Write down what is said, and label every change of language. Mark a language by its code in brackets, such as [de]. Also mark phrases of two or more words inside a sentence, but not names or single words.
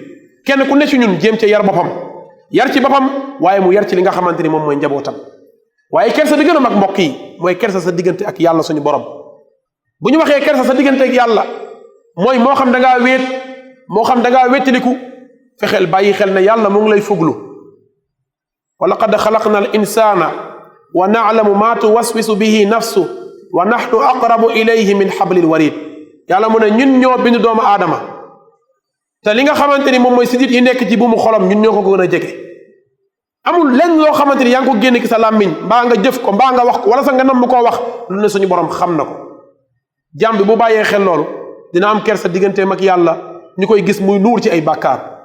[wo] kenn ku ne ci ñun jéem ca yar boppam, yar ci boppam waaye mu yar ci li nga xamante ni moom mooy njabootam. waaye kersa bi gën a mag mbokk yi mooy kersa sa diggante ak yàlla suñu borom. bu ñu waxee kersa sa diggante ak yàlla mooy moo xam da ngaa wéet moo xam da ngaa wéttaliku, fexeel bàyyi xel ne yàlla mu ngi lay fuglu. [ar] ولقد خلقنا الإنسان ونعلم ما توسوس به نفسه ونحن أقرب إليه من حبل الوريد. [wo] yàlla mu ne ñun ñoo bind doomu aadama te li nga xamante ni moom mooy sidit yi nekk ci bu mu xolam ñun ñoo ko gën a jege. amul lenn loo xamante ni yaa ngi ko génne ki sa làmmiñ mbaa nga jëf ko mbaa nga wax ko wala sa nga nam koo wax lu ne suñu borom xam na ko. jàmm bi bu bàyyee xel loolu dina am kersa digganteem ak yàlla ñu koy gis muy nuur ci ay bàkkaar.